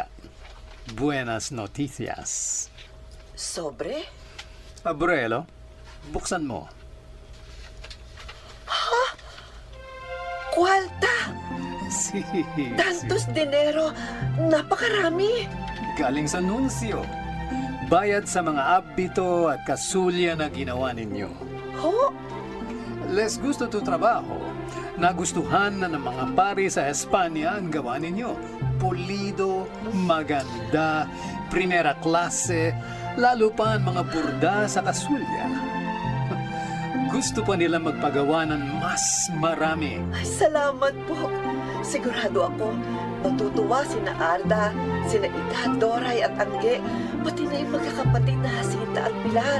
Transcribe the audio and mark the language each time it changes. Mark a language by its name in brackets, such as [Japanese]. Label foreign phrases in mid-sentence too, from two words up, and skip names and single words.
[Spanish] Buenas noticias. Sobre? Abuelo, [Filipino] buksan mo. Ha? Kwarta? [Spanish] Si. Tantos dinero? [Filipino] Napakarami. Galing sa nunsyo. Bayad sa mga abito at kasulya na ginawa ninyo. Ho? [Spanish] Les gusto tu trabaho. [Filipino] Nagustuhan na ng mga pari sa Espanya ang gawa ninyo. Pulido, maganda, primera klase, lalo pa ang mga burda sa kasulya. Gusto pa nila magpagawa ng mas marami. Ay, salamat po. Sigurado ako, matutuwa sina Arda, sina Ida, Doray at Angge, pati na yung magkakapatid na Jacinta at Pilar.